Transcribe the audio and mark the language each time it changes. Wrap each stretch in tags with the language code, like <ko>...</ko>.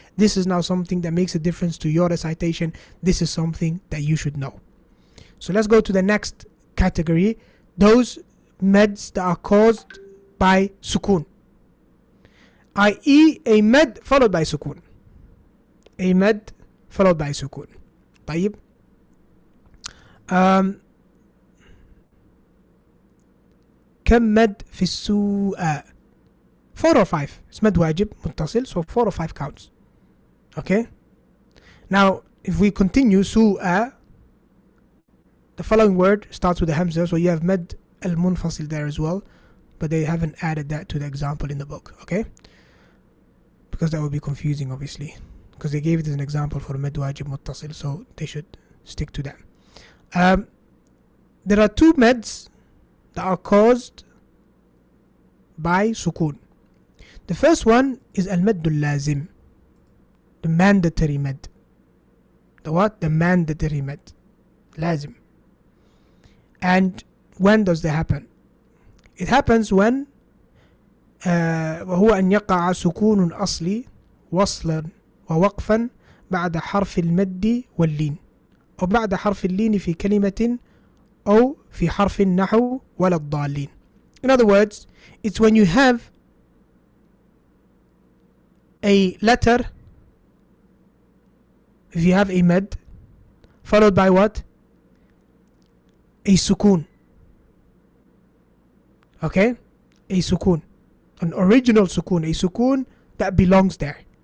<en>This is now something that makes a difference to your recitation. This is something that you should know. So let's go to the next category. Those meds that are caused by sukun, i.e. a med followed by sukun. A med followed by sukun.</en> <ar>طيب كم مد في السوء؟</ar> <en>4 or 5. It's مد واجب متصل, so 4 or 5 counts. Okay, now if we continue سوء, the following word starts with a hamza, so you have مد المنفصل there as well, but they haven't added that to the example in the book. Okay, because that would be confusing obviously, because they gave it as an example for med wajib muttasil, so they should stick to that. There are 2 meds that are caused by sukun. The first one is al-maddul lazim, the mandatory med. The what? The mandatory med. Lazim. And when does that happen? It happens when</en> <ar>وهو أن يقع سكون أصلي وصلا ووقفا بعد حرف المد واللين، أو بعد حرف اللين في كلمة أو في حرف النحو ولا الضالين.</ar> <en>In other words, it's when you have a letter, if you have a med followed by what? A sukun. Okay, a sukun, an original sukun, a sukun that belongs there.</en>